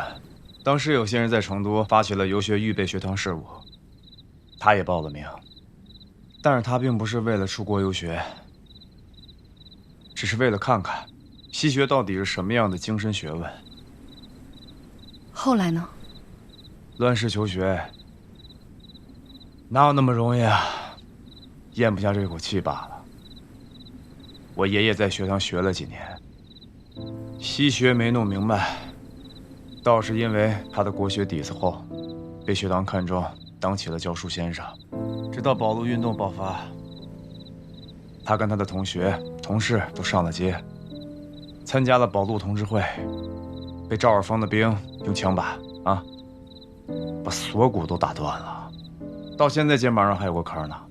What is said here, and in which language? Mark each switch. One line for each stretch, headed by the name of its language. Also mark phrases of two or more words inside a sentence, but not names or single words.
Chinese: 当时有些人在成都发起了游学预备学堂事务，他也報了名，但是他并不是为了出国游学，只是为了看看西学到底是什么样的精深学問。后来呢？乱世求学，哪有那麼容易啊？咽不下這口氣罷了。我爺爺在學堂學了幾年，西學沒弄明白，倒是因為他的國學底子厚，被學堂看中，當起了教書先生。直到保路運動爆發，他跟他的同學、同事都上了街，參加了保路同志會，被趙爾豐的兵用槍把把鎖骨都打斷了，到現在肩膀上還有個坑呢。